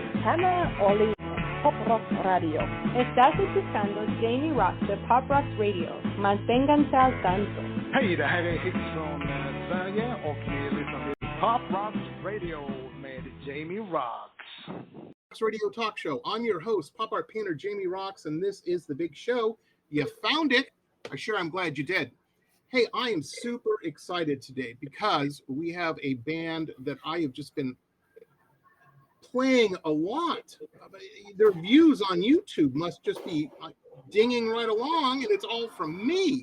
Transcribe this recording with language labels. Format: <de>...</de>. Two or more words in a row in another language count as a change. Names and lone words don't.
<es>Hannah Oli, Pop Rock Radio. Estás escuchando Jamie Roxx de Pop Rock Radio. Manténganse al tanto.</es> <sv>Hej, det här är Hits från Sverige och ni lyssnar till Pop Rock Radio med Jamie Roxx.</sv> <en>Radio Talk Show. I'm your host, pop art painter Jamie Roxx, and this is the big show. You found it. I'm glad you did. Hey, I am super excited today because we have a band that I have just been playing a lot. Their views on YouTube must just be dinging right along, and it's all from me.</en>